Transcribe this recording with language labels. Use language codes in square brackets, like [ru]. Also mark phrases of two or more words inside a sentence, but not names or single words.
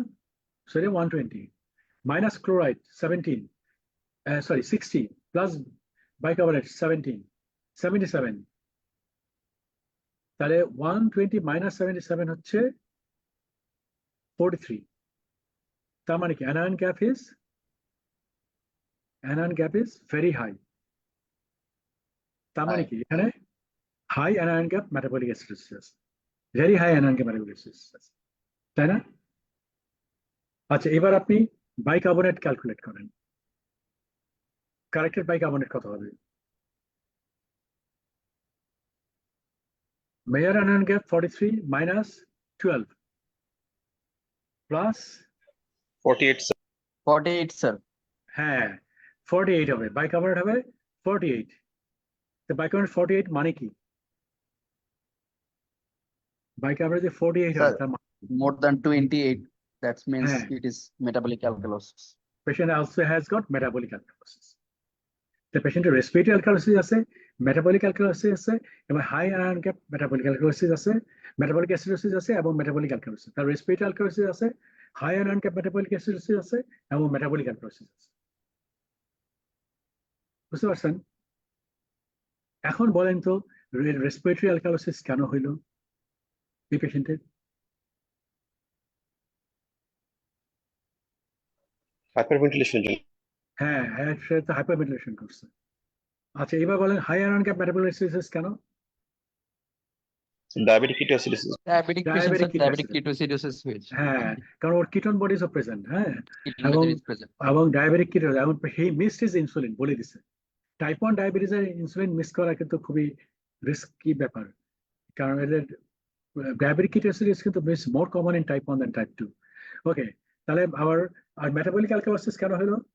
[en] sodium 120 minus chloride [bn] 17, সরি 60, [en] plus bicarbonate [bn] 17, 77। তাহলে 120 মাইনাস 77 হচ্ছে 43। তার মানে কি [en] anion gap is very high। [bn] তার মানে কি এখানে [en] high anion gap metabolic acidosis, very high anion gap metabolic acidosis, [bn] তাই না? আচ্ছা, এবার আপনি [en] bicarbonate calculate [bn] করেন। [en] corrected bicarbonate [bn] কত হবে? [en] major anion gap 43 minus 12 plus [bn] 48 স্যার। হ্যাঁ 48 হবে, বাইকার্বনেট হবে 48। তো বাইকার্বনেট 48 মানে কি? বাইকার্বনেট যে 48 স্যার হবে তার মানে [en] more than 28, that means [bn] হ্যাঁ [en] it is metabolic alkalosis. patient also has got metabolic alkalosis. The patient respiratory alkalosis আছে, metabolic alkalosis [bn] আছে, এবং [en] high iron gap metabolic alkalosis আছে, metabolic acidosis [bn] আছে এবং [en] metabolic alkalosis. [bn] তার [en] respiratory alkalosis [bn] আছে, [en] high iron gap metabolic acidosis [bn] আছে এবং [en] metabolic alkalosis আছে। [bn] বুঝতে পারছেন? এখন বলেন তো [en] respiratory alkalosis [bn] কেন হইলো এই পেশেন্টের? হাইপারভেন্টিলেশনের জন্য। হ্যাঁ, সে তো হাইপারভেন্টিলেশন করছে। আচ্ছা, এবার বলেন [en] high iron gap metabolic acidosis [bn] কেন? [en] diabetic ketoacidosis. Diabetic patient, sir, Diabetic diabetic ketoacidosis. [bn] ketoacidosis হয়েছে। হ্যাঁ, কারণ ওর [en] ketone bodies [bn] ও প্রেজেন্ট। হ্যাঁ, [en] Ketone [bn] এবং [en] method is present. [bn] এবং [en] diabetic keto [bn] এবং [en] he missed his insulin [bn] বলে দিছে। [en] type 1 diabetes insulin miss [bn] করা কিন্তু খুবই রিস্কি ব্যাপার, কারণ এদের [en] diabetic ketoacidosis [bn] কিন্তু বেশ [en] more common in type 1 than type 2. [bn] ওকে, তাহলে আর [en] metabolic alkalosis [bn] কেন হলো?